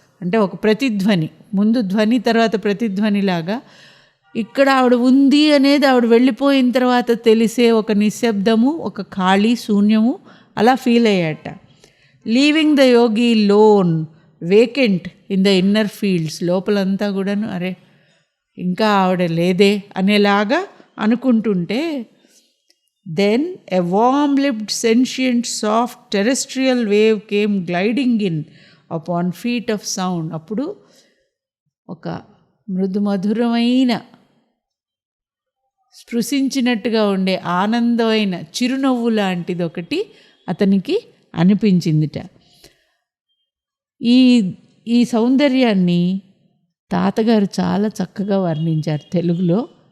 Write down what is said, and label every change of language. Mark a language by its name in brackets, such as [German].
[Telugu] అంటే ఒక ప్రతిధ్వని, ముందు ధ్వని తర్వాత ప్రతిధ్వనిలాగా ఇక్కడ ఆవిడ ఉంది అనేది ఆవిడ వెళ్ళిపోయిన తర్వాత తెలిసే ఒక నిశ్శబ్దము, ఒక ఖాళీ శూన్యము అలా feel అయ్యాట. [English] Leaving the yogi lone vacant in the inner fields. [Telugu] లోపలంతా కూడాను అరే ఇంకా ఆవిడ లేదే అనేలాగా అనుకుంటుంటే [English] Then a warm-lipped, sentient, soft terrestrial wave came gliding in upon feet of sound. [Telugu] అప్పుడు ఒక మృదుమధురమైన స్పృశించినట్టుగా ఉండే ఆనందమైన చిరునవ్వు లాంటిది ఒకటి అతనికి అనిపించిందిట. ఈ సౌందర్యాన్ని తాతగారు చాలా చక్కగా వర్ణించారు తెలుగులో.